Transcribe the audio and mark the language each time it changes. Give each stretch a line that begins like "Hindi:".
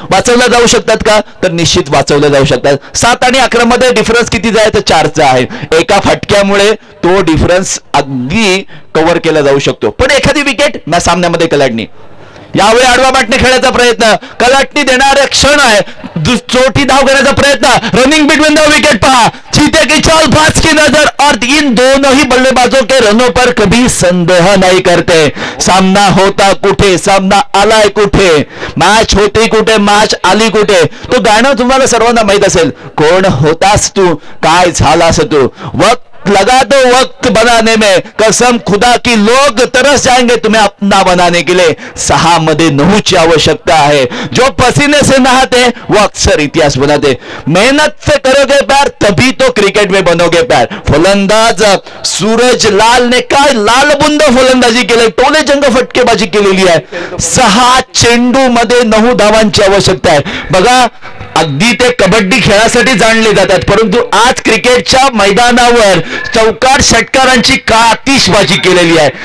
Marathi: वाचवल्या जाऊ शकतात का, तर निश्चित वाचवल्या जाऊ शकतात. 7 आणि 11 मध्ये डिफरन्स कितीचा आहे, तर 4चा आहे. एका फटक्यामुळे तो डिफरन्स अगदी कव्हर केला जाऊ शकतो. पण एखादी विकेट ना सामन्यामध्ये कलाटणी. यावेळी आडवा बाटणे खेळायचा प्रयत्न, कलाटणी देणारे क्षण आहे. चोटी धाव करण्याचा प्रयत्न,
English: running between the wicket
Marathi: पहा.
Hindi: चीते की चाल, बाज की नजर और इन दोनों ही बल्लेबाजों के रनों पर कभी संदेह नहीं करते.
Marathi: सामना होता कुठे, सामना आलाय कुठे, मॅच होती कुठे, मॅच आली कुठे. तो गाणं तुम्हाला सर्वांना माहित असेल. कोण होतास तू, काय झालास तू,
Hindi: वक्त लगा दो वक्त बनाने में, कसम खुदा की लोग तरस जाएंगे तुम्हें अपना बनाने के लिए.
Marathi: 6 मध्ये 9 ची
Hindi: आवश्यकता है. जो पसीने से नहाते वो अक्सर इतिहास बनाते. मेहनत से करोगे प्यार तभी तो क्रिकेट में बनोगे प्यार.
Marathi: फलंदाज सूरजलाल ने काय लालबुंद फलंदाजी केली, टोले जंग फटकेबाजी केलेली आहे. 6 चेंडू मध्ये 9 धावांची आवश्यकता आहे. बघा, अगदी ते कबड्डी खेळासाठी जाणले जातात, परंतु आज क्रिकेटच्या मैदानावर चौकार षटकारांची आतिषबाजी केलेली आहे.